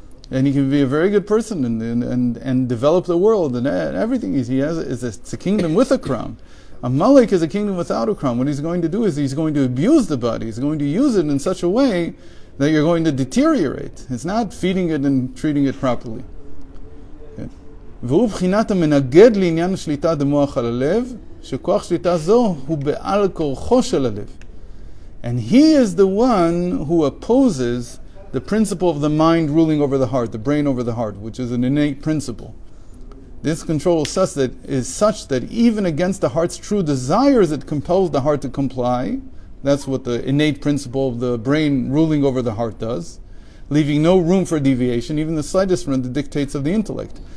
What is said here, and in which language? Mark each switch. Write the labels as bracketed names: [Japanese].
[English] And he can be a very good person and develop the world and everything. It's a kingdom with a crown. Amalek is a kingdom without a crown. What he's going to do is he's going to abuse the body. He's going to use it in such a way that you're going to deteriorate. It's not feeding it and treating it properly. [Hebrew] והוא בחינת המנגד לעניין שליטה דמוח על הלב, שכוח שליטה זו הוא בעל כורחו של הלב. [English] And he is the one who opposes the principle of the mind ruling over the heart, the brain over the heart, which is an innate principle. This control is such that even against the heart's true desires, it compels the heart to comply. That's what the innate principle of the brain ruling over the heart does, leaving no room for deviation, even the slightest from the dictates of the intellect.